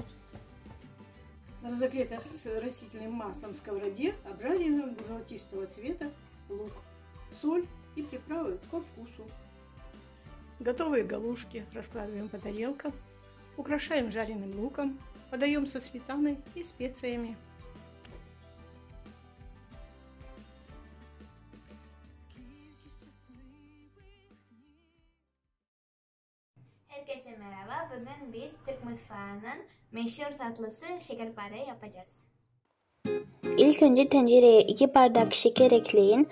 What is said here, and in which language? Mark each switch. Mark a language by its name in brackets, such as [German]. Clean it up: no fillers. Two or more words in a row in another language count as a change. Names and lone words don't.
[Russian] На разогретой с растительным маслом сковороде обжариваем до золотистого цвета лук, соль и приправы по вкусу. Готовые галушки раскладываем по тарелкам, украшаем жареным луком, подаем со сметаной и специями. [Turkish] Herkese merhaba. Bugün biz Türk mutfağının meşhur tatlısı şekerpare yapacağız. İlk önce tencereye 2 bardak şeker ekleyin.